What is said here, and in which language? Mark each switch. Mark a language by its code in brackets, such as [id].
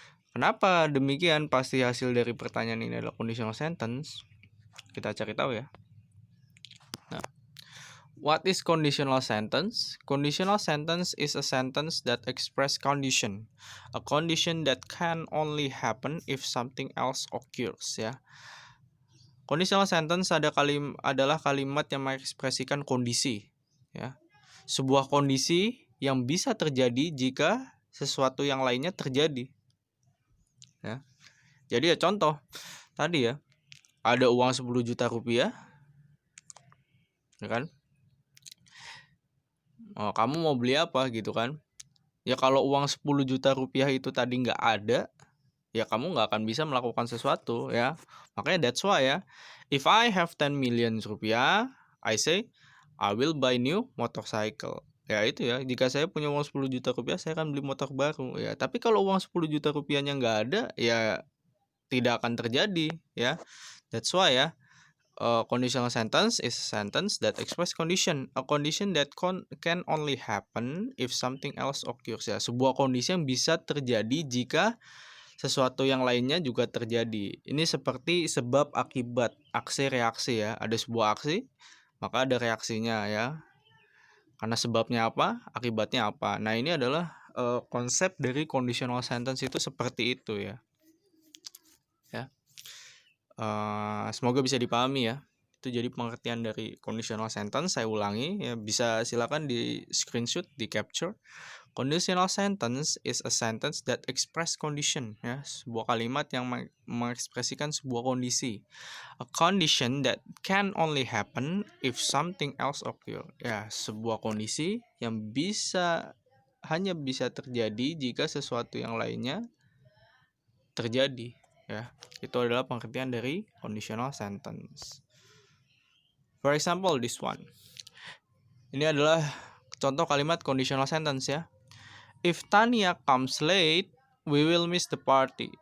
[id] Kenapa demikian? Pasti hasil dari pertanyaan ini adalah conditional sentence. Kita cari tahu ya. [en] Nah, what is conditional sentence? Conditional sentence is a sentence that express condition. A condition that can only happen if something else occurs ya. [id] Conditional sentence adalah kalimat yang mengekspresikan kondisi ya. Sebuah kondisi yang bisa terjadi jika sesuatu yang lainnya terjadi. Ya. Jadi ya contoh tadi ya, ada uang 10 juta rupiah ya kan, kamu mau beli apa gitu kan. Ya kalau uang 10 juta rupiah itu tadi nggak ada, ya kamu nggak akan bisa melakukan sesuatu ya. [en] Makanya that's why ya, if I have 10 million rupiah, I say I will buy new motorcycle. [id] Ya itu ya, jika saya punya uang 10 juta rupiah, saya akan beli motor baru ya. Tapi kalau uang 10 juta rupiahnya nggak ada, ya tidak akan terjadi ya. [en] That's why ya, conditional sentence is a sentence that express condition, a condition that can only happen if something else occurs ya. [id] Sebuah kondisi yang bisa terjadi jika sesuatu yang lainnya juga terjadi. Ini seperti sebab akibat, aksi reaksi ya. Ada sebuah aksi, maka ada reaksinya ya. Karena sebabnya apa, akibatnya apa. Nah, ini adalah konsep dari conditional sentence itu seperti itu ya. Semoga bisa dipahami ya. Itu jadi pengertian dari conditional sentence. Saya ulangi ya, bisa silakan di screenshot, di capture. [en] Conditional sentence is a sentence that express condition ya, [id] sebuah kalimat yang mengekspresikan sebuah kondisi. [en] A condition that can only happen if something else occur. [id] Ya, sebuah kondisi yang hanya bisa terjadi jika sesuatu yang lainnya terjadi. Ya, itu adalah pengertian dari conditional sentence. [en] For example, this one. [id] Ini adalah contoh kalimat conditional sentence ya. [en] If Tania comes late, we will miss the party.